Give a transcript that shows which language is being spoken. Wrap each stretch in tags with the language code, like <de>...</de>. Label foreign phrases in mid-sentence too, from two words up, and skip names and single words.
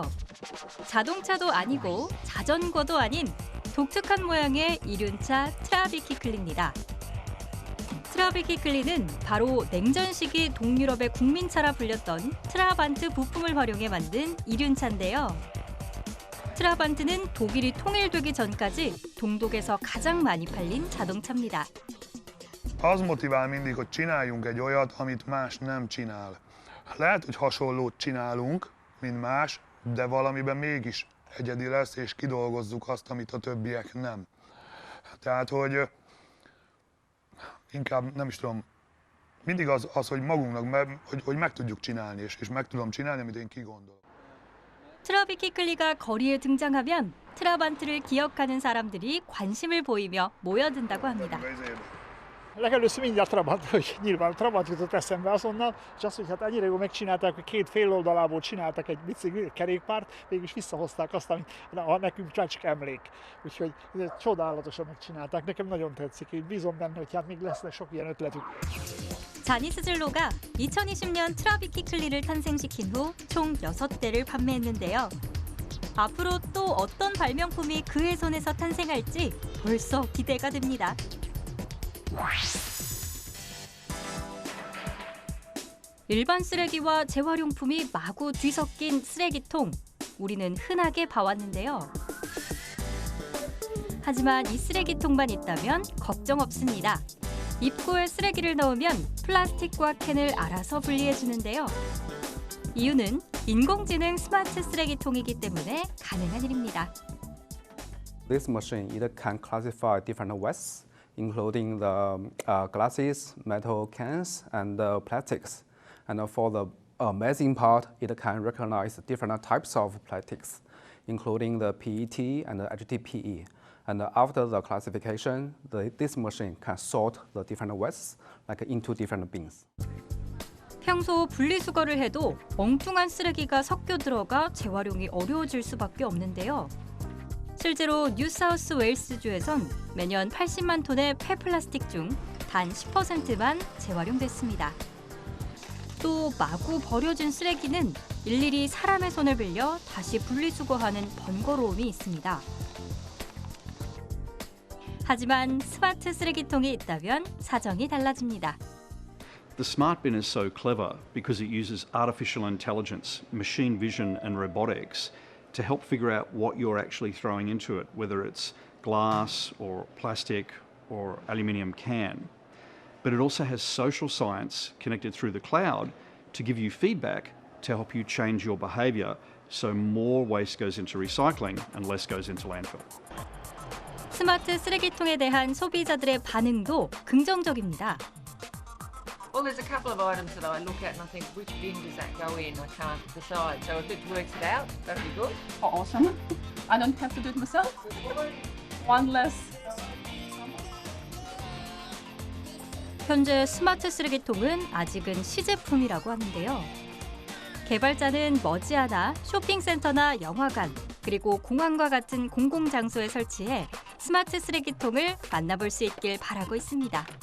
<ko>자동차도 아니고 자전거도 아닌 독특한 모양의 이륜차 트라비키클리입니다. 트라비키클리는 바로 냉전 시기 동유럽의 국민차라 불렸던 트라반트 부품을 활용해 만든 이륜차인데요. 트라반트는 독일이 통일되기 전까지 동독에서 가장 많이 팔린 자동차입니다.</ko> <hu>Az motivál mindig, hogy csináljunk egy olyat, amit más nem csinál. Lehet, hogy hasonlót csinálunk, mint más, de valamiben mégis egyedi lesz, és kidolgozzuk azt, amit a többiek nem. Tehát, hogy inkább nem is tudom, mindig az hogy magunknak, hogy meg tudjuk csinálni, és meg tudom csinálni, amit én kigondolok.</hu> <ko>트라비키클리가 거리에 등장하면 트라반트를 기억하는 사람들이 관심을 보이며 모여든다고 합니다.</ko> <hu>Legelőször mindjárt Trabant, hogy nyilván Trabant jutott eszembe azonnal, és azt, hogy hát ennyire jól megcsinálták, hogy két fél oldalából csináltak egy bicikli kerékpárt, mégis visszahozták azt, amit nekünk csak emlék. Úgyhogy csodálatosan megcsinálták, nekem nagyon tetszik, én bízom benne, hogy hát még lesznek sok ilyen ötletük.</hu> <ko>자니스 질로가 2020년 트라비키클리를 탄생시킨 후 총 6대를 판매했는데요. 앞으로 또 어떤 발명품이 그의 손에서 탄생할지 벌써 기대가 됩니다. 일반 쓰레기와 재활용품이 마구 뒤섞인 쓰레기통, 우리는 흔하게 봐왔는데요. 하지만 이 쓰레기통만 있다면 걱정 없습니다. 입구에 쓰레기를 넣으면 플라스틱과 캔을 알아서 분리해주는데요. 이유는 인공지능 스마트 쓰레기통이기 때문에 가능한 일입니다.</ko> <en>This machine it can classify different wastes, including the glasses, metal cans, and plastics. And for the amazing part, it can recognize different types of plastics, including the PET and the HDPE. And after the classification, this machine can sort the different wastes into different bins.</en> <ko>평소 분리수거를 해도 엉뚱한 쓰레기가 섞여 들어가 재활용이 어려워질 수밖에 없는데요. 실제로 뉴사우스 웨일스주에선 매년 80만 톤의 폐플라스틱 중 단 10%만 재활용됐습니다. 또 마구 버려진 쓰레기는 일일이 사람의 손을 빌려 다시 분리수거하는 번거로움이 있습니다. 하지만 스마트 쓰레기통이 있다면 사정이 달라집니다.</ko> <en>The smart bin is so clever because it uses artificial intelligence, machine vision and robotics to help figure out what you're actually throwing into it, whether it's glass or plastic or aluminium can. But it also has social science connected through the cloud to give you feedback to help you change your behaviour so more waste goes into recycling and less goes into landfill.</en> <ko>스마트 쓰레기통에 대한 소비자들의 반응도 긍정적입니다.</ko> <en>Well, there's a couple of items that I look at and I think, which bin does that go in? I can't decide. So if it works it out, that'd be good. Oh, awesome. I don't have to do it myself. One less.</en> <ko>현재 스마트 쓰레기통은 아직은 시제품이라고 하는데요. 개발자는 머지않아 쇼핑센터나 영화관, 그리고 공항과 같은 공공장소에 설치해 스마트 쓰레기통을 만나볼 수 있길 바라고 있습니다.</ko>